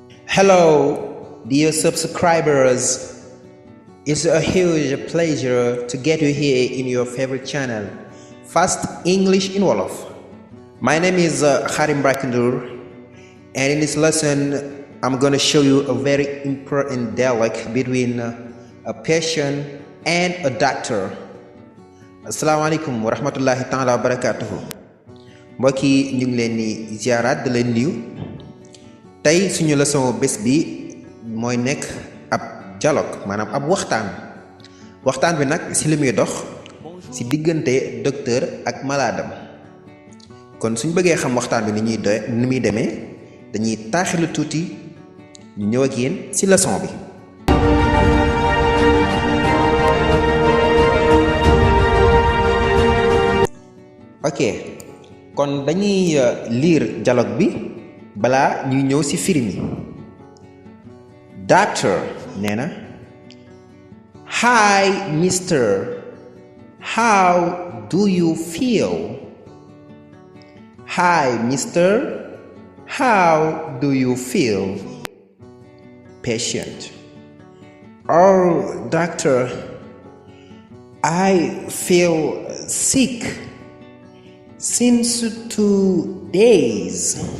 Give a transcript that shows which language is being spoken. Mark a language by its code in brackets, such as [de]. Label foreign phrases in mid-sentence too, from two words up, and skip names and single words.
[en] Hello, dear subscribers. It's a huge pleasure to get you here in your favorite channel, Fast English in Wolof. My name is Karim Brakendur, and in this lesson, I'm going to show you a very important dialogue between a patient and a doctor. [ar] السلام عليكم ورحمة الله تعالى وبركاته. [wo] Mbokk yi ñu ngi leen di ziaraat di leen nuyu. Tey suñu leçon bés bi mooy nekk ab dialogue maanaam ab waxtaan bi nag ci li muy dox ci diggante docteur ak malaadam. Kon suñ bëggee xam waxtaan bi ni muy demee dañuy taaxilu tuuti ñu ñëw ak yéen ci leçon bi. Ok, kon dañuy lire dialogue bi balaa ñuy ñëw ci firi mi. Doctor nee na, [en] Hi mister, how do you feel? Hi mister, how do you feel? Patient, Oh doctor, I feel sick since 2 days.